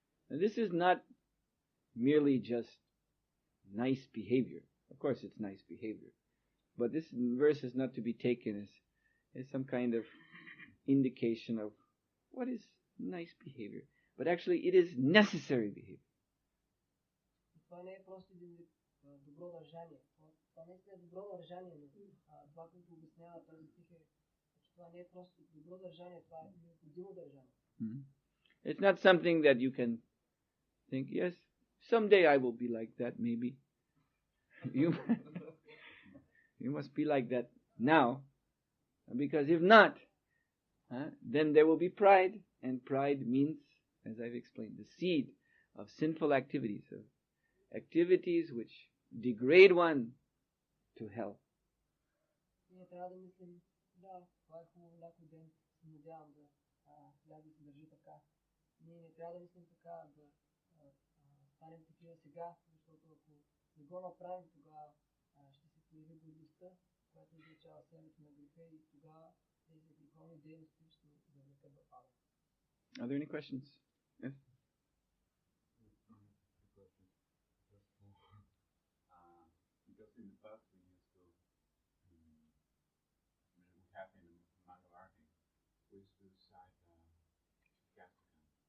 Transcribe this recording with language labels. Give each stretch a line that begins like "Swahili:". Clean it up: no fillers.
English: And this is not merely just nice behavior. Of course it's nice behavior. But this verse is not to be taken as some kind of indication of what is nice behavior. But actually it is necessary behavior.
Bulgarian: Това не е просто един добро държание. Това не е добро държание, но това, което обяснява този стих е, че това не е просто добро държание, това е необходимо държание.
English: It's not something that you can think, yes, someday I will be like that, maybe. You must be like that now, because if not, then there will be pride, and pride means, as I've explained, the seed of sinful activities, of activities which degrade one to hell.
Bulgarian: Ние трябва да мислим, да, това е хубаво някой ден, се надявам да вляза и се държи така. Ние не трябва да мислим така, да станем такива сега, защото ако не го направим, тогава ще се появи гордостта, която означава семето на греха и тогава тези греховни дейности ще завлекат да падат.
English: Are there any questions? Yes? Because in the past we used to, we have in Mangalarti, we used to recite Gastakam.